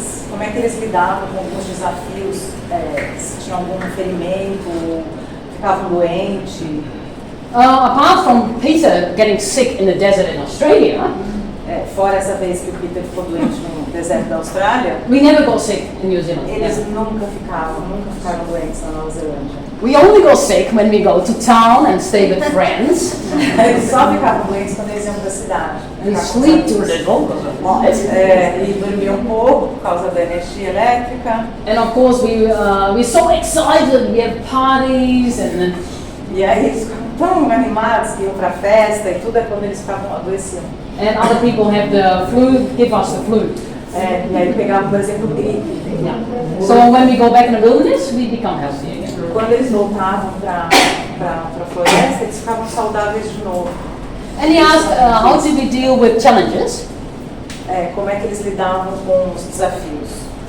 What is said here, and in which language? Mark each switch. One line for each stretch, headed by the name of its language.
Portuguese: Como é que eles lidavam com alguns desafios, se tinham algum ferimento, ficavam doentes.
English: Apart from Peter getting sick in the desert in Australia,
Portuguese: fora essa vez que o Peter ficou doente no deserto da Austrália,
English: we never got sick in New Zealand.
Portuguese: eles nunca ficaram doentes na Nova Zelândia.
English: We only got sick when we go to town and stay with friends
Portuguese: Eles só ficavam doentes quando eles iam para a cidade.
English: and sleep too little because of light.
Portuguese: E dormiam pouco por causa da energia elétrica.
English: And of course we're so excited, we have parties and
Portuguese: E aí eles ficavam tão animados que iam para a festa e tudo é quando eles ficavam adoeciam.
English: other people have the flu, give us the flu.
Portuguese: E aí pegavam, por exemplo, gripe.
English: Yeah. So when we go back in the wilderness, we become healthy again.
Portuguese: Quando eles voltavam para a floresta, eles ficavam saudáveis de novo.
English: And he asked, how did we deal with challenges?
Portuguese: Como é que eles lidavam com os desafios?